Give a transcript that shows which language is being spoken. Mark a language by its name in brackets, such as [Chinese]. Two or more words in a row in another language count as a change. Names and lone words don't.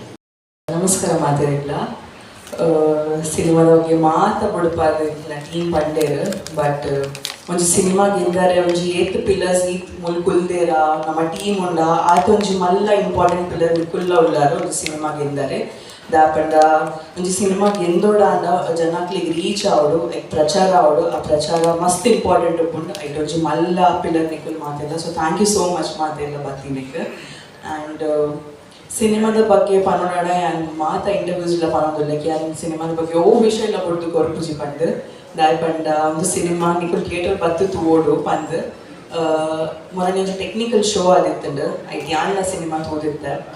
[Tulu] ನಮಸ್ಕಾರ ಮಾತಾಡಿಲ್ಲ ಸಿನಿಮಾದ ಬಗ್ಗೆ ಬುಡಪಾದಿಲ್ಲ ಟೀಮ್ ಪಂಡೇರು ಬಟ್ ಒಂಜಿ ಸಿನಿಮಾಗೆ ಇಂದಾರೆ ಒಂಜಿ 8 ಪಿಲ್ಲರ್ಸ್ ಈತ್ ಮುಲ್ ಕುಲ್ದೇರ ನಮ್ಮ ಟೀಮ್ ಉಂಡ ಆತೊಂಜಿ ಮಲ್ಲ [English] important pillar [Tulu] ಕುಲ್ಲ ಉಳ್ಳಾರು ಒಂಜಿ ಸಿನಿಮಾಗೆ ಇಂದಾರೆ ದಾಪಂಡ ಒಂಜಿ ಸಿನಿಮಾಗೆ ಎಂದೋಡ ಅಂದ ಜನಕ್ಲಿಗೆ ರೀಚ್ ಆವಡು ಪ್ರಚಾರ ಆವಡು ಆ ಪ್ರಚಾರ ಮಸ್ತ್ ಇಂಪಾರ್ಟೆಂಟ್ ಉಂಡು ಐಟೊಂಜಿ ಮಲ್ಲ ಪಿಲ್ಲರ್ ನಿಕ್ಕುಲ್ ಮಾತೆಲ್ಲ. ಸೊ [English] thank you so much [Tulu] ಮಾತೆಲ್ಲ ಬತ್ತಿನಿಕ್. ಆ್ಯಂಡ್ ಸಿನಿಮಾದ ಬಗ್ಗೆ ಪನೋಡ ಮಾತ ಇಂಟರ್ವ್ಯೂಸ್ ಪನೋದಿಲ್ಲಕ್ಕೆ ಸಿನಿಮಾದ ಬಗ್ಗೆ ಓ ವಿಷಯ ಎಲ್ಲ ಕೊಡ್ತು ಕೊರ್ಪುಜಿ ಪಂಡ್ ದಾಯಪಂಡ ಒಂದು ಸಿನಿಮಾ ನಿಕುಲ್ ಥಿಯೇಟರ್ ಬತ್ತು ತೂಡು ಪಂದ್ ಮೊನ್ನೆ [English] technical show [Tulu] ಆದಿತ್ತಂಡು ಐಟ್ ಯಾನ್ಲ ಸಿನಿಮಾ ತೋದಿತ್ತೆ.